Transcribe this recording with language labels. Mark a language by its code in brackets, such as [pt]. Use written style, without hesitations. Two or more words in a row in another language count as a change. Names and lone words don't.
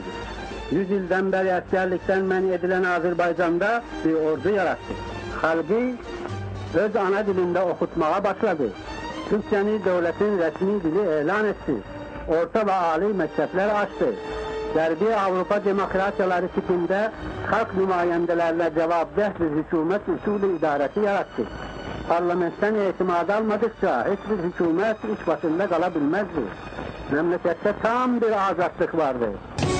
[tr] 100 yıldan beri askerlikten men edilen Azerbaycan'da bir ordu yarattı. Halkı öz ana dilinde okutmaya başladı. Türkçeni devletin resmi dili ilan etti. Orta ve âli mektepler açtı. [az] Gərbi Avrupa demokrasiyaları tipində xalq nümayəndələrlə cavabdeh bir hükümet usulü idarəsi yarattı. Parlamentdən etimad almadıkça heç bir hükümet iş başında qala bilməzdi. [tr] Memlekette tam bir azadlık vardı.